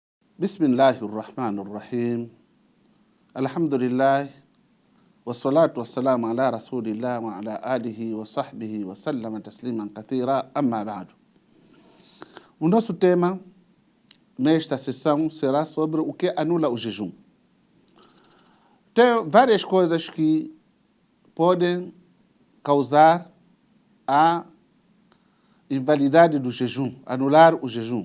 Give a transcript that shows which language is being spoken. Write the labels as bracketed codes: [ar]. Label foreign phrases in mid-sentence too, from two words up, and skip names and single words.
[ar] Bismillahirrahmanirrahim. Alhamdulillah. والصلاة والسلام على رسول الله وعلى آله وصحبه وسلم تسليما كثيرا، أما بعد. [pt] O nosso tema nesta sessão será sobre o que anula o jejum. Tem várias coisas que podem causar a invalidade do jejum, anular o jejum.